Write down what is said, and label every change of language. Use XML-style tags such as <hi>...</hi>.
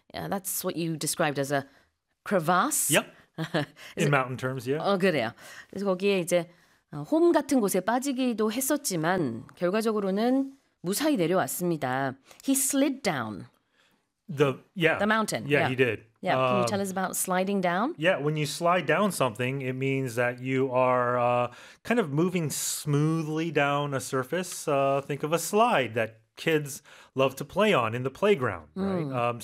<en>Yeah, that's what you described as a crevasse. Yep. In mountain terms, yeah.</en> <ko>그래요. 그래서 거기에 이제 홈 같은 곳에 빠지기도 했었지만 결과적으로는 무사히 내려왔습니다.</ko> <en>He slid down. The mountain. Yeah, he did. Yeah, can you tell us about sliding down? Yeah, when you slide down something, it means that you are kind of moving smoothly down a surface. Think of a slide that kids love to play on in the playground, right?</en>